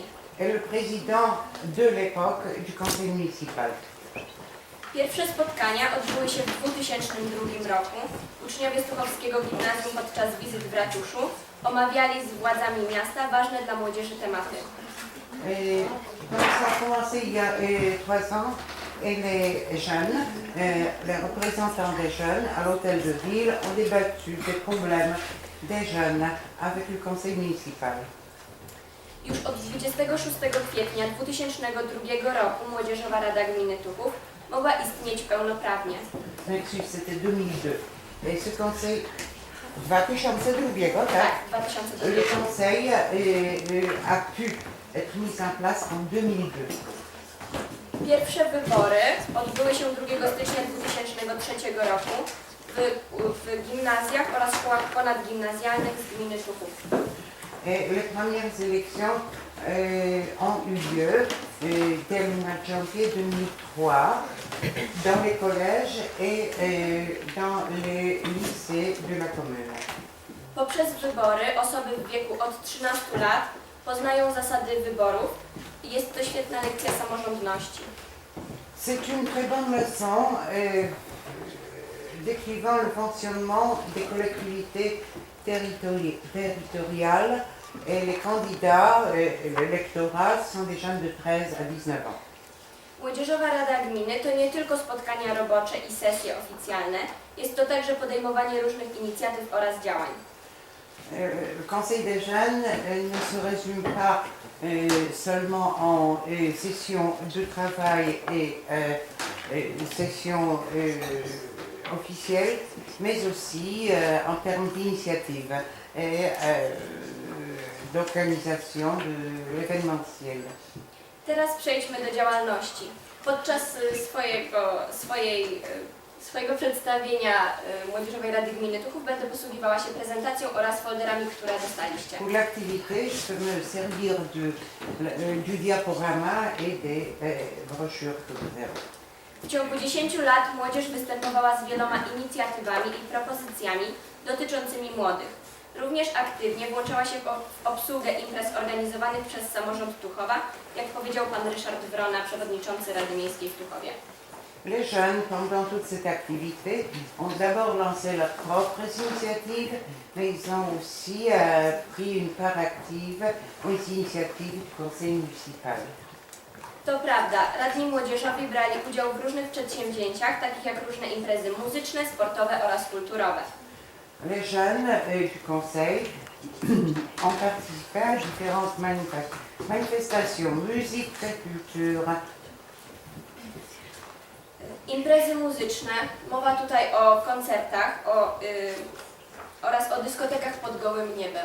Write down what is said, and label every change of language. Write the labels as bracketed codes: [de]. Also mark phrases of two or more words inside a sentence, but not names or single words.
[fr] Et le président de l'époque du conseil municipal. [pl] Pierwsze spotkania odbyły się w 2002 roku. Uczniowie z Tuchowskiego Gimnazjum podczas wizyt w ratuszu omawiali z władzami miasta ważne dla młodzieży tematy. [fr] Donc ça a commencé il y a 3 ans et les jeunes, les représentants des jeunes à l'hôtel de ville ont débattu des problèmes des jeunes avec le conseil municipal. [pl] Już od 26 kwietnia 2002 roku Młodzieżowa Rada Gminy Tuchów mogła istnieć pełnoprawnie. [fr] Excuse, c'était 2002. Et ce conseil 2002, [pl] Tak, tak? 2002. [fr] Le conseil a pu être mis en place en 2002. [pl] Pierwsze wybory odbyły się 2 stycznia 2003 roku w gimnazjach oraz szkołach ponadgimnazjalnych z gminy Tuchów. [fr] Et les premières élections ont eu lieu dès le mois de janvier 2003 dans les collèges et dans les lycées de la commune. [pl] Poprzez wybory osoby w wieku od 13 lat poznają zasady wyborów i jest to świetna lekcja samorządności. [fr] C'est une très bonne leçon décrivant le fonctionnement des collectivités territoriales et les candidats, l'électorat sont des jeunes de 13 à 19 ans. [pl] Młodzieżowa Rada Gminy to nie tylko spotkania robocze i sesje oficjalne, jest to także podejmowanie różnych inicjatyw oraz działań. [fr] Le Conseil des jeunes ne se résume pas seulement en sessions de travail et sessions officielle, mais aussi en termes d'initiative et d'organisation de l'événementiel. [pl] Teraz przejdźmy do działalności. Podczas swojego przedstawienia Młodzieżowej Rady Gminy Tuchów będę posługiwała się prezentacją oraz folderami, które dostaliście. [fr] Pour l'activité, je peux me servir du diaporama et des brochures que vous avez. [pl] W ciągu 10 lat młodzież występowała z wieloma inicjatywami i propozycjami dotyczącymi młodych. Również aktywnie włączała się w obsługę imprez organizowanych przez samorząd Tuchowa, jak powiedział pan Ryszard Wrona, przewodniczący Rady Miejskiej w Tuchowie. [fr] Les jeunes, pendant toute cette activité, ont d'abord lancé leurs propres initiatives, mais ils ont aussi pris une part active aux initiatives du conseil municipal. [pl] To prawda, radni młodzieżowi brali udział w różnych przedsięwzięciach, takich jak różne imprezy muzyczne, sportowe oraz kulturowe. [fr] Les jeunes du conseil ont participé à différentes manifestations, musique, culture. [pl] Imprezy muzyczne, mowa tutaj o koncertach oraz o dyskotekach pod gołym niebem.